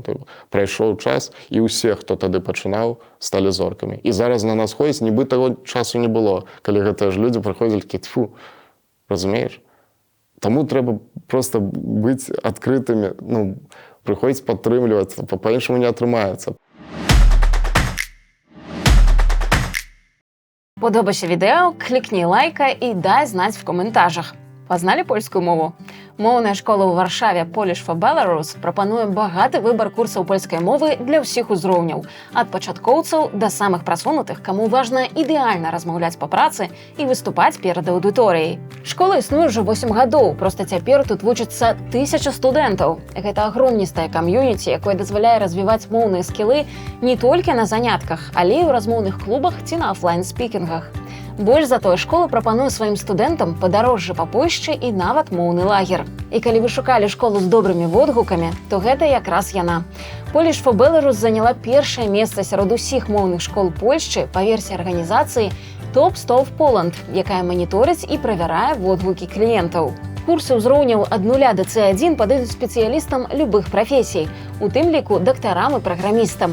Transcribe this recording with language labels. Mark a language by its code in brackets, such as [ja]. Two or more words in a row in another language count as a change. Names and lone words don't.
[be] Прайшоў час, і ўсе, хто тады пачынаў, сталі зоркамі. І зараз на нас ходзяць, нібы таго часу не было, калі гэтыя ж людзі прыходзілі такі, тьфу, разумееш? Таму трэба проста быць адкрытымі, ну, прыходзіць падтрымліваць, па-іншаму не атрымаецца. [uk] Подобається відео, клікні лайка і дай знать в коментарях. [be] Пазнали польскую мову? Моўная школа ў Варшаве Polish for Belarus прапануе багаты выбар курсаў польскай мовы для ўсіх узроўняў, ад пачаткоўцаў да самых прасунутых, каму важна ідэальна размаўляць па працы і выступаць перад аўдыторыяй. Школа існуе ўжо 8 гадоў, проста цяпер тут вучыцца 1000 студэнтаў. Гэта агромністае кам'юніці, якое дазваляе развіваць моўныя скілы не толькі на занятках, але і ў размоўных клубах ці на офлайн-спікінгах. Больш за тое, школа прапануе сваім студэнтам падарожжа па Польшчы і нават моўны лагер. І калі вы шукалі школу з добрымі водгукамі, то гэта якраз яна. Polish for Belarus заняла першае месца сярод усіх моўных школ Польшчы па версіі арганізацыі Top 100 в Poland, якая маніторыць і правярае водгукі кліентаў. Курсы ўзроўняў ад 0 до C1 падыдуць спецыялістам любых прафесій, у тым ліку дактарам і праграмістам.